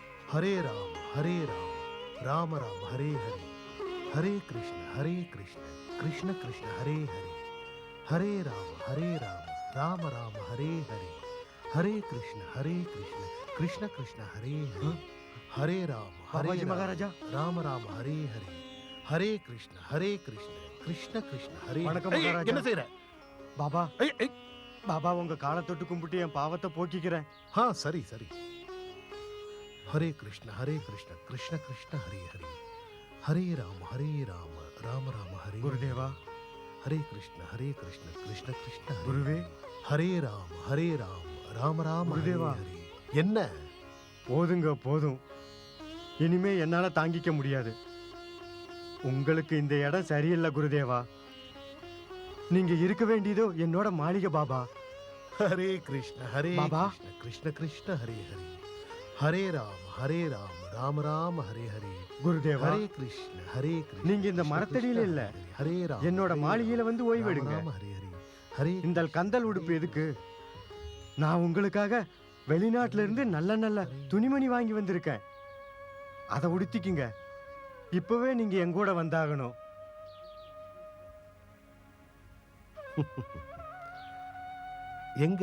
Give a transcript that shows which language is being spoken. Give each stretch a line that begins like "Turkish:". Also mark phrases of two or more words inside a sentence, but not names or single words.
Sanskrit: हरे राम राम राम हरे हरे, हरे कृष्ण कृष्ण कृष्ण हरे हरे, हरे राम राम राम हरे हरे, हरे कृष्ण कृष्ण कृष्ण हरे हरे, हरे राम
Hindi: बाबाजी महाराजा
Sanskrit: राम राम हरे हरे, हरे कृष्ण कृष्ण कृष्ण हरे
Tamil: வணக்கம் ஏய், மகாராஜா. என்ன செய்யற? பாபா ஏய், ஏய். பாபா உங்க காலை தொட்டு கும்பிட்டு என் பாவத்தை போக்கிக்கிறேன். हाँ सरी सरी,
Sanskrit: हरे कृष्ण कृष्ण कृष्ण हरे हरे, हरे राम राम राम हरे
Tamil: குருதேவா
Sanskrit: हरे कृष्ण कृष्ण कृष्ण हरे
Tamil: குருவே
Sanskrit: हरे राम राम राम
Tamil: குருதேவா.
Sanskrit: हरे हरे.
Tamil: என்ன? போதுங்க போதும், இனிமே என்னால தாங்கிக்க முடியாது. உங்களுக்கு இந்த இடம் சரியில்லை குருதேவா. நீங்க இருக்க வேண்டியதோ என்னோட மாளிகை பாபா.
Sanskrit: हरे कृष्ण बाबा। कृष्ण कृष्ण हरे हरे, हरे राम राम राम हरे हरे,
Tamil: குருதேவா
Sanskrit: हरे कृष्ण
Tamil: நீங்க இந்த மரத்தடியில இல்ல,
Sanskrit: हरे राम
Tamil: என்னோட மாளிகையில வந்து ஓய்வெடுங்க.
Sanskrit: राम हरे हरे, हरे
Tamil: இந்த கந்தல் உடுப்பு எதுக்கு? நான் உங்களுக்காக வெளிநாட்டுல இருந்து நல்ல நல்ல துணிமணி வாங்கி வந்திருக்கேன். அதை உடுத்திக்குங்க. இப்பவே நீங்க என் கூட வந்தாகணும். எங்க?